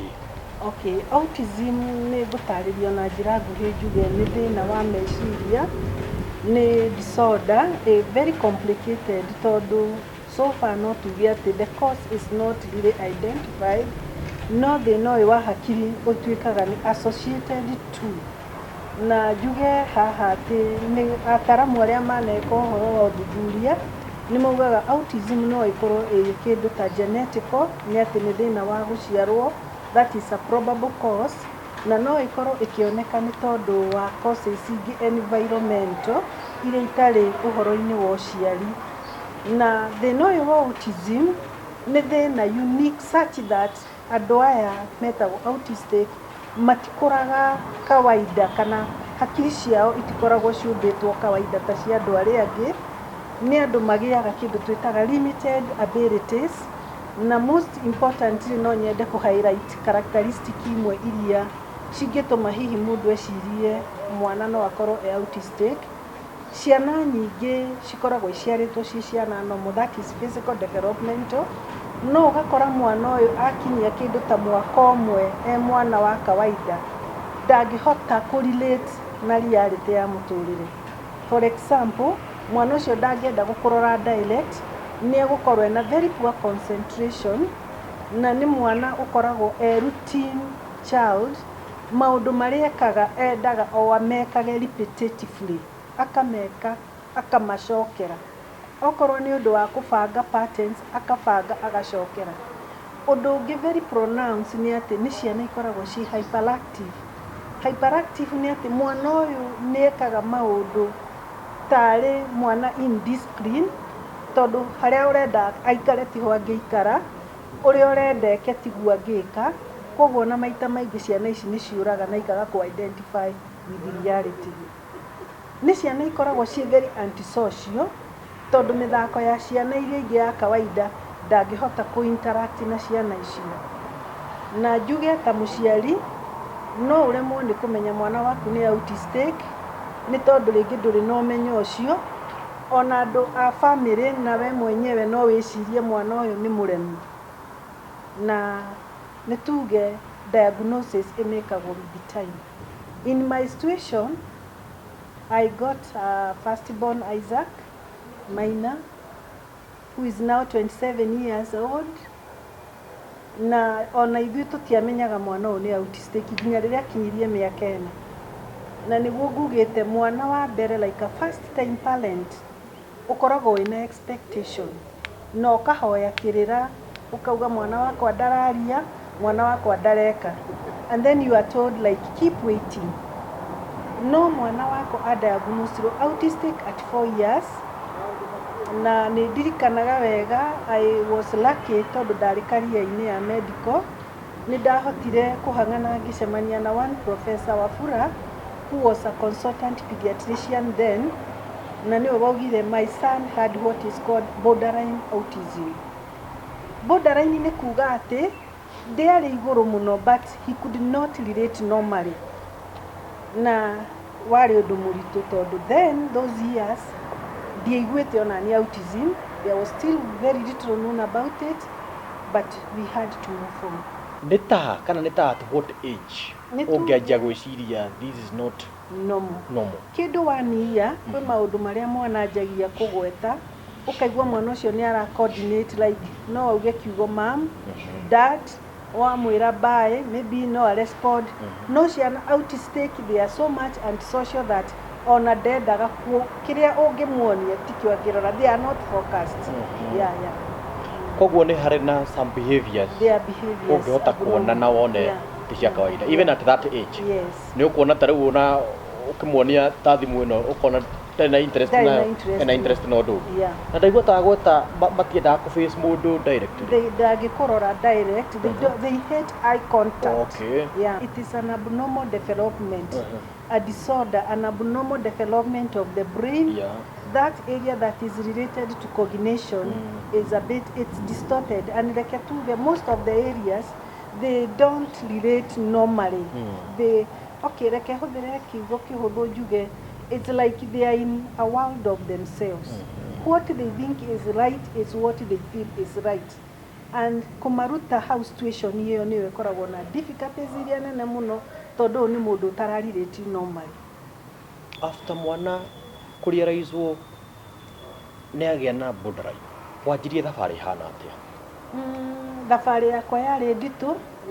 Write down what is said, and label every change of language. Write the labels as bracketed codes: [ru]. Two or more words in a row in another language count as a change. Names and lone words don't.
[ki] Okay, autism ni gutaririo na njira nguhi njuge ni thina wa meciria ni [en] disorder a very complicated [ki] tondu [en] so far not [ki] tuge ati [en] the cause is not really [ki] identified no thina wa hakiri utuikaga ni [en] associated to [ki] na njuge haha atĩ nĩ ataramu arĩa maneka ũhoro wa ũthuthuria nĩ maugaga autism no ĩkorwo ĩ kĩndũ ta genetical, nĩ atĩ nĩ thĩna wa gũciarwo, [en] that is a probable cause, [ki] na no ĩkorwo ĩkĩoneka nĩ tondũ wa causes ingĩ environmental iria itarĩ ũhoro-inĩ wa ũciari. Na thĩna ũyũ wa autism nĩ thĩna [en] unique such that [ki] andũ aya metagwo autistic matikũraga kawaida, kana hakiri ciao itikoragwo ciũmbĩtwo kawaida ta cia andũ arĩa angĩ. Nĩ andũ magĩaga kĩndũ twĩtaga [en] limited abilities, [ki] na [en] most importantly [ki] no nyende kũ highlight characteristic imwe iria cingĩtũma hihi mũndũ ecirie mwana no akorwo e autistic. Ciana nyingĩ cikoragwo iciarĩtwo ci ciana normal, [en] that is physical developmental, [ki] no ũgakora mwana ũyũ akinyia kĩndũ ta mwaka ũmwe e mwana wa kawaida ndangĩhota kũ-relate na reality ya mũtũrĩre. [en] For example, [ki] mwana ũcio ndangĩenda gũkũrora direct, nĩ egũkorwo ena [en] very poor concentration, [ki] na nĩ mwana ũkoragwo e [en] routine child, [ki] maũndũ marĩa ekaga endaga o amekage repetitively, akameka akamacokera. Okorwo nĩ ũndũ wa kũbanga patterns akabanga agacokera. Ũndũ ũngĩ [en] very pronounced [ki] nĩ atĩ nĩ ciana ikoragwo ci hyperactive. Hyperactive nĩ atĩ mwana ũyũ nĩ ekaga maũndũ tarĩ mwana indiscipline, tondũ harĩa ũrenda aikare tiho angĩikara, ũrĩa ũrenda eke tiguo angĩka. Koguo na maita maingĩ ciana ici nĩ ciũraga na ikaga kũ-identify [en] with reality. [ki] Nĩ ciana ikoragwo ci [en] very antisocial, [ki] tondũ mĩthako ya ciana iria ingĩ ya kawaida ndangĩhota kũ-interact na ciana icio. Na njuge ta mũciari no ũremwo nĩ kũmenya mwana waku nĩ autistic, nĩ tondũ rĩngĩ ndũrĩ na ũmenyo ũcio. Ona andũ a family na we mwenyewe no wĩcirie mwana ũyũ nĩ mũremi, na nĩ tuge diagnosis ĩmĩkagwo [en] with time. In my situation, I got firstborn Isaac Maina, who is now 27 years old. [ki] Na ona ithuĩ tũtiamenyaga mwana ũyũ nĩ autistic nginya rĩrĩa akinyirie mĩaka ĩna. Na nĩguo ngugĩte mwana wa mbere [en] like a first time parent [ki] ũkoragwo wĩna expectation, na ũkahoya kĩrĩra, ũkauga mwana wakwa ndararia, mwana wakwa ndareka, [en] and then you are told like keep waiting. [ki] No mwana wako [en] adiagnosed autistic at 4 years, [ki] na nĩ ndirikanaga wega [en] I was lucky [ki] tondũ ndarĩ career-inĩ ya medical. Nĩ ndahotire kũhang'ana ngĩcemania na one Professor Wafula, [en] who was a consultant pediatrician then, [ki] na nĩwe waugire [en] my son had what is called borderline autism. [ki] Borderline nĩ kuga atĩ ndĩarĩ igũrũ mũno [en] but he could not relate normally, [ki] na warĩ ũndũ mũritũ tondũ then those years ndiaiguĩte ona nĩ autism. [en] There was still very little known about it, but we had to move on. [ki] Nĩ ta kana nĩ ta [en] at what age [ki] ũngĩanjia gwĩciria [en] this is not normal? [ki] Kĩndũ 1 year kwĩ maũndũ marĩa mwana anjagia kũgweta, ũkaigua mwana ũcio nĩ ara coordinate like no auge kiugo mom, dad, wamwĩra bye, maybe no a respond. No ciana autistic [en] they are so much antisocial that [ki] ona ndendaga kĩrĩa ũngĩmuonia tikĩo angĩrora, [en] they are not focused. Yeah. [ki] Koguo nĩ harĩ na [en] some behaviors [ki] ũngĩhota kuona na wone ti cia kawaida [en] even at that age. Yes. [ki] Nĩ ũkuona ta rĩu ona ũkĩmuonia ta thimũ ĩno ũkona tena interest na ũndũ. Na ndaigua ta gweta matiendaga kũ-face mũndũ directly. [en] Ndangĩkũrora direct, they hate eye contact. Okay. Yeah, it is an abnormal development, a disorder, an abnormal development of the brain. Yeah. That area that is related to cognition is a bit, it's distorted, and like most of the areas they don't relate normally. [ki] They reke hũthĩre kiugo kĩhũthũ njuge, [en] it's like they are in a world of themselves. What they think is right is what they feel is right, and kũmaruta how situation [ki] ĩyo nĩyo ĩkoragwo na difficulties iria nene mũno tondũ nĩ mũndũ ũtararirĩti [en] normally. [ki] After mwana kũriaraizwo nĩ agĩa na borderline, wanjirie thabarĩ hana atĩa? Thabarĩ yakwa yarĩ nditũ.